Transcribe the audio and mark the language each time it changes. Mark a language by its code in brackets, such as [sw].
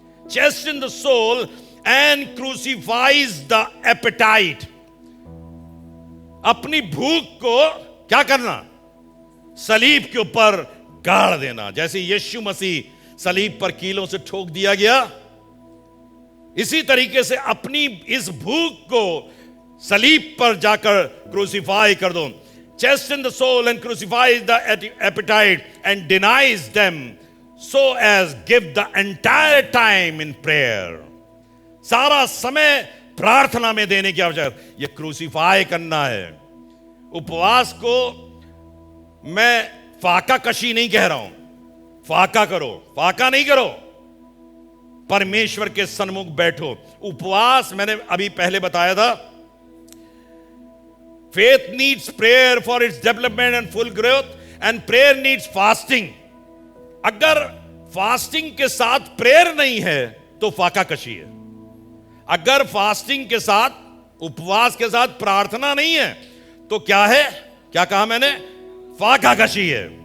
[en] chastens the soul and crucifies the appetite, [hi] अपनी भूख को क्या करना? सलीब के ऊपर गाड़ देना। जैसे यीशु मसीह सलीब पर कीलों से ठोक दिया गया, इसी तरीके से अपनी इस भूख को सलीब पर जाकर क्रूसीफाई कर दो। [en] Chasten the soul and crucifies the appetite and denies them, so as give the entire time in prayer. [hi] सारा समय प्रार्थना में देने की आवश्यकता। ये क्रूसीफाई करना है। उपवास को मैं फाका कशी नहीं कह रहा हूं, फाका करो, फाका नहीं करो, परमेश्वर के सन्मुख बैठो। उपवास मैंने अभी पहले बताया था, [en] faith needs prayer for its development and full growth, and prayer needs fasting. [hi] अगर फास्टिंग के साथ प्रेयर नहीं है तो फाका कशी है। अगर फास्टिंग के साथ, उपवास के साथ प्रार्थना नहीं है तो क्या है? क्या कहा मैंने? फाका कशी है।